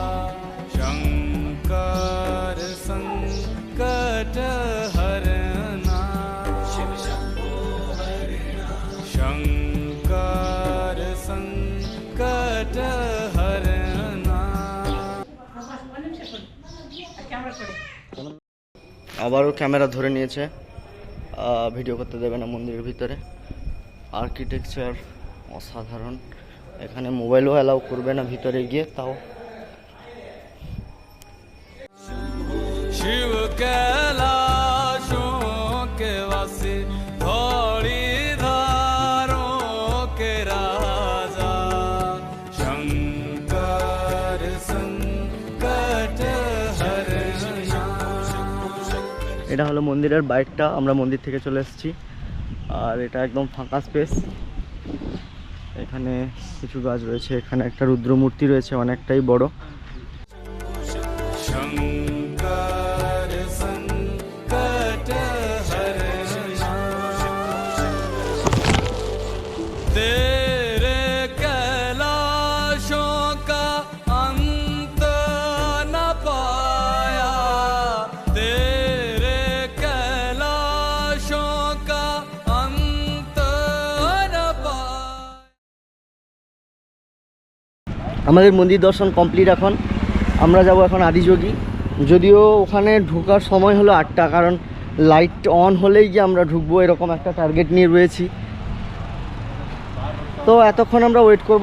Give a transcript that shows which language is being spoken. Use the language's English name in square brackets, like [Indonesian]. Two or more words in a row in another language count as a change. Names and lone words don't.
[Hindi] शंकर संकट हरना, शंकर संकट हरना। [Bangla] আবারও ক্যামেরা ধরে নিয়েছে, ভিডিও করতে দেবে না মন্দিরের ভিতরে। আর্কিটেকচার অসাধারণ, এখানে মোবাইলও অ্যালাউ করবে না ভিতরে গিয়ে। তাও [Hindi] शिव कैलाशों के वासी दौड़ी धारों के राजा, शंकर संकट हरना। [Bangla] এটা হলো মন্দিরের বাইকটা। আমরা মন্দির থেকে চলে এসেছি, আর এটা একদম ফাঁকা স্পেস। এখানে কিছু গাছ রয়েছে, এখানে একটা রুদ্র মূর্তি রয়েছে অনেকটাই বড়। [Hindi] शंकर संकट हरना, तेरे कैलाशों का अंत न पाया, तेरे कैलाशों का अंत न पाया। [Bangla] আমাদের মন্দির দর্শন কমপ্লিট। এখন আমরা যাব এখন আদিযোগী। যদিও ওখানে ঢোকার সময় হলো 8টা, কারণ [English] light on [Bangla] হলেই গিয়ে আমরা ঢুকবো, এরকম একটা টার্গেট নিয়ে রয়েছি। তো এতক্ষণ আমরা ওয়েট করব।